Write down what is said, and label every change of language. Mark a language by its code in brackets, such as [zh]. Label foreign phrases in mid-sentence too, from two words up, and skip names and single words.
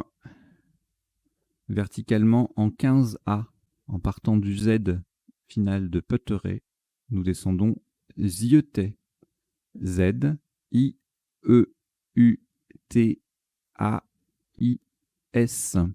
[fr] Verticalement en 15A. En partant du Z final de Peuteret, nous descendons Zieutey. Z, I, E, U, T, A, I, S.